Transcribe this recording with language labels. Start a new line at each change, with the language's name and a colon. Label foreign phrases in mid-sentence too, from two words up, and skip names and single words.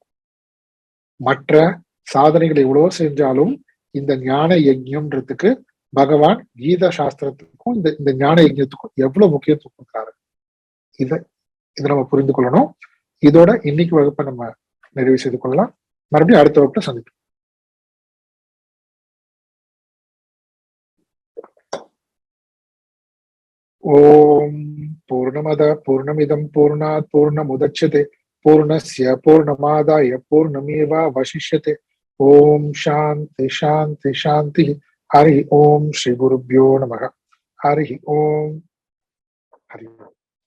Tamil: மற்ற சாதனைகளை எவ்வளவோ செஞ்சாலும் இந்த ஞான யஜ்யம்ன்றதுக்கு பகவான் கீதா சாஸ்திரத்துக்கும் இந்த ஞான யஜ்யத்துக்கும் எவ்வளவு முக்கியத்துவம் கொடுக்குறாரு. இதை நம்ம புரிந்து கொள்ளணும். இதோட இன்னைக்கு வகுப்பை நம்ம நிறைவு செய்து கொள்ளலாம். மறுபடியும் அடுத்த வகுப்புல சந்திப்போம்.
Sanskrit: ॐ पूर्णमद पूर्णमिदम् पूर्णात् पूर्णमुदच्यते पूर्णस्य पूर्णमादाय पूर्णमेवावशिष्यते. ॐ शान्ति शान्ति शान्ति। हरि ॐ श्री गुरुभ्यो नमः. हरि ॐ। हरि ॐ.